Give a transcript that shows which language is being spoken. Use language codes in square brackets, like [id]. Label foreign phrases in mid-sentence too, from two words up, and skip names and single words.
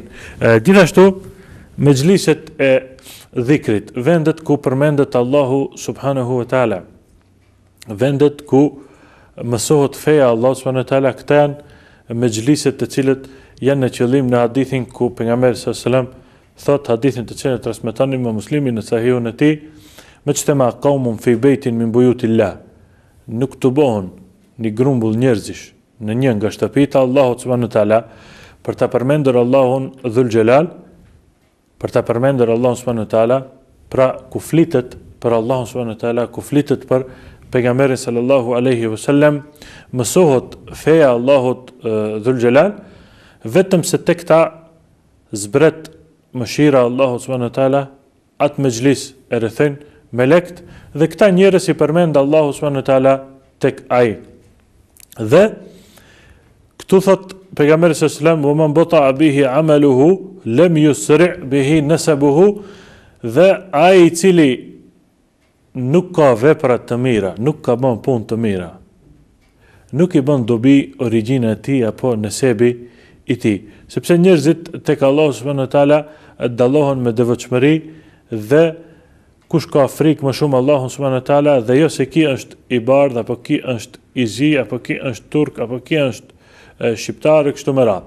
[sq] Gjithashtu mexhliset e dhikrit, vendet ku përmendet Allahu [ar] سبحانه وتعالى, [sq] vendet ku mësohet feja Allahu [ar] سبحانه وتعالى, [sq] këta janë mexhliset të cilët janë në qëllim në hadithin ku pejgamberi [ar] صلى الله عليه وسلم [sq] thot, hadithin të cilën e transmeton Imam Muslimi në sahihun e tij, [ar] ما اجتمع قوم في بيت من بيوت الله, [sq] nuk të bohën një grumbull njerëzish në një nga shtëpitë Allahut [ar] سبحانه وتعالى [sq] për ta përmendur Allahun Dhul Jalal, për ta përmendur Allahun [ar] سبحانه وتعالى, [sq] pra ku flitet për Allahun subhanahu wa taala, ku flitet për pejgamberin [ar] صلى الله عليه وسلم, [sq] mësohet feja Allahut Dhul Jalal, vetëm se tek ta zbret mëshira Allahut [ar] سبحانه وتعالى, [sq] atë mexhlis e rrethojnë melekt, dhe këta njerëz i përmend Allahu [ar] سبحانه وتعالى [sq] tek ai. Dhe këtu thot pejgamberi [ar] صلى الله عليه وسلم, "ومن بطأ به عمله لم يسرع به نسبه", [sq] dhe ai i cili nuk ka vepra të mira, nuk ka bën punë të mira, nuk i bën dobi origjina e tij apo nesebi i tij, sepse njerëzit tek Allahu [ar] سبحانه وتعالى [sq] dallohen me devotshmëri, dhe kush ka frikë më shumë Allahun [ar] سبحانه وتعالى, [sq] dhe jo se ki është i bardh, apo ki është i zi, apo ki është turk, apo ki është shqiptar, kështu me radhë.